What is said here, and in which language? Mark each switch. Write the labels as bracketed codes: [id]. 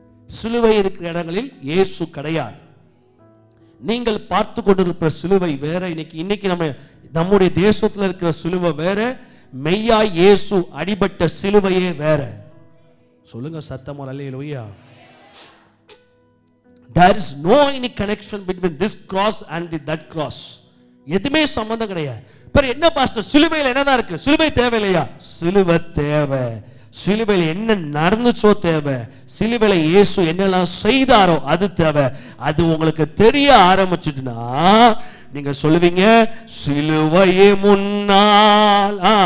[ta] சிலுவை இருக்கிற இடங்களில் இயேசு கிடையாது. நீங்கள் பார்த்து கொண்டிருக்கிற சிலுவை வேற. இன்னைக்கு நம்முடைய தேசத்தில் இருக்கிற சிலுவை வேற, மெய்யா இயேசு அடிபட்ட சிலுவையே வேற. சொல்லுங்க சத்தமா அல்லேலூயா. [en] There is no any connection between this cross and that cross. [ta] எதுமே சம்பந்தம் கிடையாது. என்ன பாஸ்டர் சிலுவையில் என்னதான் இருக்கு? சிலுவை தேவையில்லையா? சிலுவை தேவை. சிலுவையில் என்ன நடந்துச்சோ தேவை. சிலுவையில் இயேசு என்னெல்லாம் செய்தாரோ அது தேவை. அது உங்களுக்கு தெரிய ஆரம்பிச்சுட்டுனா நீங்க சொல்லுவீங்க, சிலுவையே முன்னால்.